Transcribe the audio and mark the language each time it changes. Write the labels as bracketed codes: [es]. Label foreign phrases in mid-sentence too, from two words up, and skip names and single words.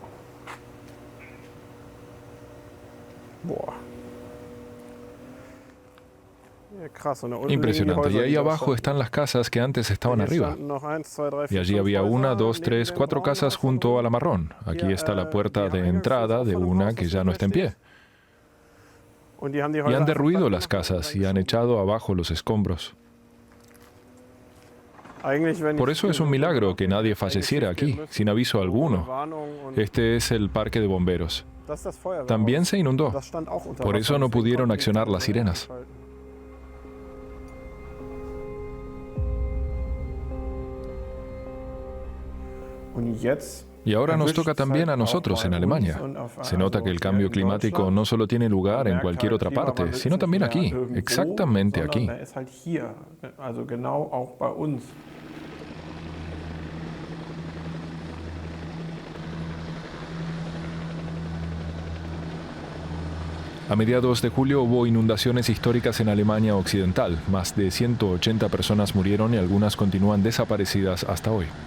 [de] Boah. Ja, krass. Und da unten liegen die [es] Impresionante. Y [de] Häuser, [es] ahí [de] die da [es] abajo [de] standen. [es] están las casas que antes estaban [de] Hier [es] arriba. [de] standen noch 1, 2, 3, [es] Y [de] 4, [es] allí [de] 5 [es] había una, [de] Häuser [es] dos, [de] neben [es] tres, [de] dem [es] 4 casas [de] Braunhaus [es] junto a la [de] verbunden. [es] marrón. Aquí [de] Hier, [es] está la puerta [de] die [es] de entrada de [de] Eingangshaus von dem [es] una [de] Haus, [es] que [de] das [es] ya [de] hier [es] no [de] gleich [es] está en pie. [de] steht. Und die haben die [es] Y [de] Häuser [es] han [de] einfach [es] derruido [de] platt [es] las [de] gemacht und [es] casas y han [de] reingeschoben. [es] echado abajo los escombros. [de] Eigentlich, wenn [es] Por [de] ich [es] eso es [de] hier [es] un [de] so [es] milagro [de] drüber [es] que [de] nachdenke, [es] nadie [de] hätte eigentlich [es] falleciera [de] schief gehen [es] aquí, [de] müssen. [es] sin aviso [de] Ohne [es] alguno. [de] Warnung und [es] Este es el parque de bomberos. [de] das ist das Feuerwehrhaus. [es] También se inundó. [de] Das stand auch unter [es] Por [de] Wasser, [es] eso no [de] deswegen [es] pudieron [de] konnten die [es] accionar [de] keine [es] las sirenas. [de] einschalten. Und jetzt [es] Y ahora nos toca también a nosotros en Alemania. Se nota que el cambio climático no solo tiene lugar en cualquier otra parte, sino también aquí, exactamente aquí. [de] Er ist halt hier, also genau auch bei uns. [es] A mediados de julio hubo inundaciones históricas en Alemania Occidental. Más de 180 personas murieron y algunas continúan desaparecidas hasta hoy.